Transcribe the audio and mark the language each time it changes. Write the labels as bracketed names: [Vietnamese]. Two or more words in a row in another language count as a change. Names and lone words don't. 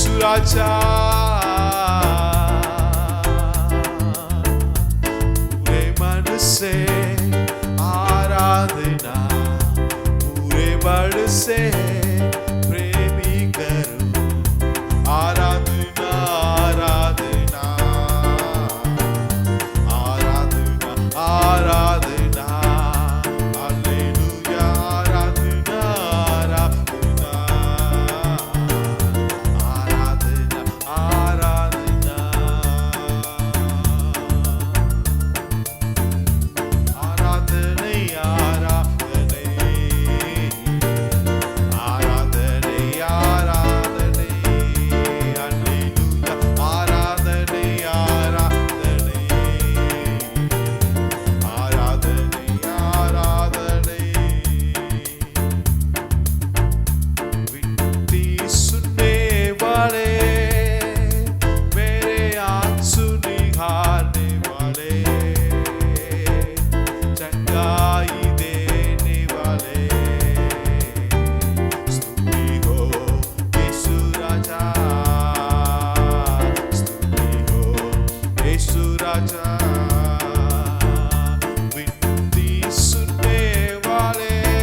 [Hindi] ராஜா पूरे मन से आराधना पूरे बल से प्रेमी करूं आराधना आराधना आराधना आराधना हालेलुया आराधना आराधना आराधना आराधना [Tamil] ஆராதனை ஆராதனை ஆராதனை ஆராதனை அல்லேலூயா ஆராதனை ஆராதனை ஆராதனை ஆராதனை [Hindi] विनती सुनने वाले मेरे आंसू निहारने वाले चंगाई देने वाले स्तुति हो यीशु राजा स्तुति हो यीशु राजा विनती सुनने वाले